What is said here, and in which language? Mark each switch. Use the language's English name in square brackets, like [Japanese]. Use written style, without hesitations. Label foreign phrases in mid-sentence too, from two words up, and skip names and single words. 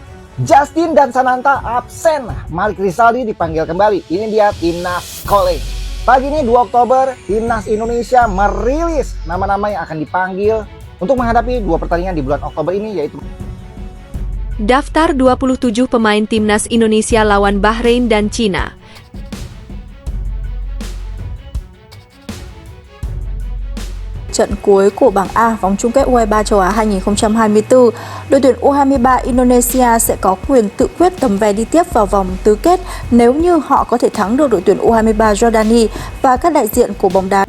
[Indonesian] Justin dan Sananta absen, Malik Rizaldi dipanggil kembali. Ini dia Timnas Calling. Pagi ini 2 Oktober, Timnas Indonesia merilis nama-nama yang akan dipanggil untuk menghadapi 2 pertandingan di bulan Oktober ini, yaitu Daftar 27 pemain Timnas Indonesia lawan Bahrain dan Cina. [Vietnamese] Trận cuối của bảng A vòng chung kết U23 châu Á 2024, đội tuyển U23 Indonesia sẽ có quyền tự quyết tấm vé đi tiếp vào vòng tứ kết nếu như họ có thể thắng được đội tuyển U23 Jordani và các đại diện của bóng đá.